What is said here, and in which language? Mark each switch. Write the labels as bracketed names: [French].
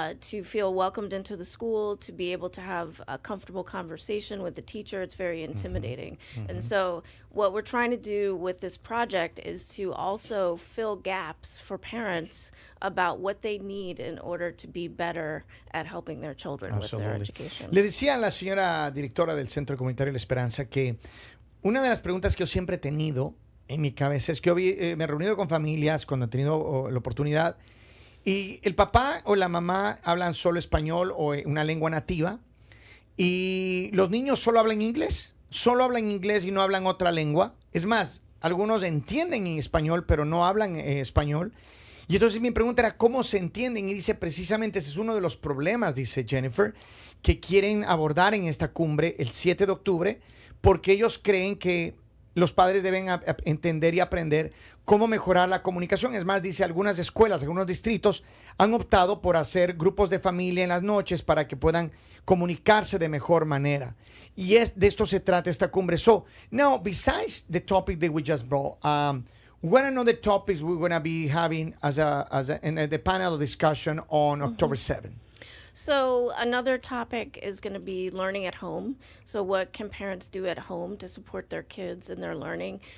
[English] To feel welcomed into the school, to be able to have a comfortable conversation with the teacher, it's very intimidating. And so what we're trying to do with this project is to also fill gaps for parents about what they need in order to be better at helping their children with their education. [Spanish] Le decía a la señora directora del Centro Comunitario La Esperanza que una de las preguntas que yo siempre he tenido en mi cabeza es que yo me he reunido con familias cuando he tenido la oportunidad y el papá o la mamá hablan solo español o una lengua nativa y los niños solo hablan inglés y no hablan otra lengua. Es más, algunos entienden en español, pero no hablan español. Y entonces mi pregunta era, ¿cómo se entienden? Y dice, precisamente ese es uno de los problemas, dice Jennifer, que quieren abordar en esta cumbre el 7 de octubre, porque ellos creen que los padres deben entender y aprender cómo mejorar la comunicación. Es más, dice, algunas escuelas, algunos distritos han optado por hacer grupos de familia en las noches para que puedan comunicarse de mejor manera. Y de esto se trata esta cumbre. [English] So, now, besides the topic that we just brought, what are another topics we're going to be having in the panel discussion on October 7th? So another topic is going to be learning at home. So what can parents do at home to support their kids in their learning?